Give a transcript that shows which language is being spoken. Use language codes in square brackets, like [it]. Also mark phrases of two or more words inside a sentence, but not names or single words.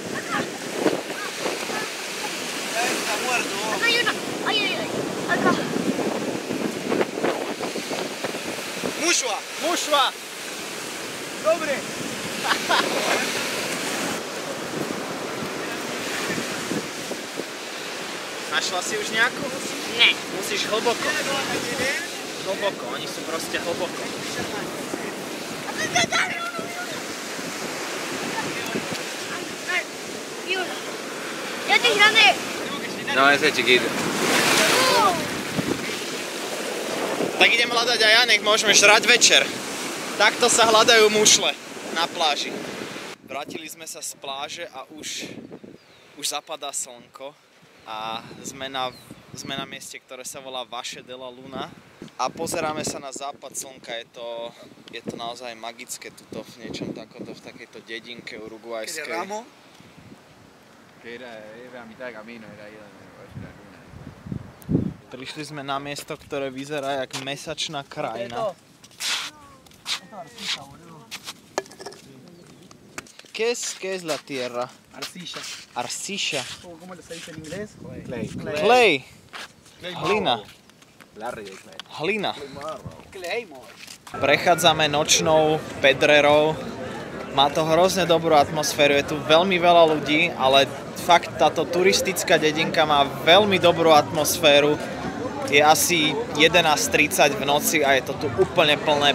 [sk] Mušla! Mušla! Dobre! Našla si už nejakú? Ne. Musíš hlboko. Hlboko, oni sú proste hlboko. [es] Ya te grande. No, ese es chiquito. [sk] Tak idem hľadať aj ja, nech môžeme žrať večer. Takto sa hľadajú mušle na pláži. Vrátili sme sa z pláže a už zapadá slnko a sme na mieste, ktoré sa volá Valle de la Luna a pozeráme sa na západ slnka. Je to naozaj magické tuto v niečom takoto, v takejto dedinke uruguajskej. [es] Era a mitad de camino, era ahí donde la luna. [sk] Prišli sme na miesto, ktoré vyzerá jak mesačná krajina. [es] ¿Qué es la tierra? Arcilla. Arcilla. ¿Cómo se dice en inglés? [en] Clay. [sk] Clay. Hlina. [es] Larry de Clay. [sk] Hlina. [en] Claymore. [sk] Prechádzame nočnou Pedrerou. Má to hrozne dobrú atmosféru, je tu veľmi veľa ľudí, ale fakt táto turistická dedinka má veľmi dobrú atmosféru. Je asi 11:30 v noci a je to tu úplne plné.